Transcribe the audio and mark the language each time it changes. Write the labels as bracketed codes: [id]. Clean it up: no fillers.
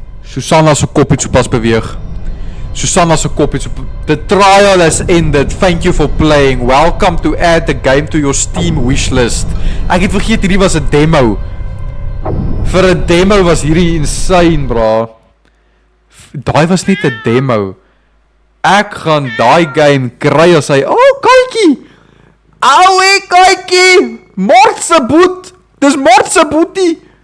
[af] Susanna se kop het sopas beweeg. Susanna se kop het [en] The trial has ended. Thank you for playing. Welcome to add the game to your Steam wishlist. [af] Ek het vergeet hierdie was 'n demo. Vir 'n demo was hierdie insane, bra. Daai was net 'n demo. Ek gaan daai game kry as hy. Oh, kykie. Oue, kykie. Mort se boet. Dis Mort se boetie.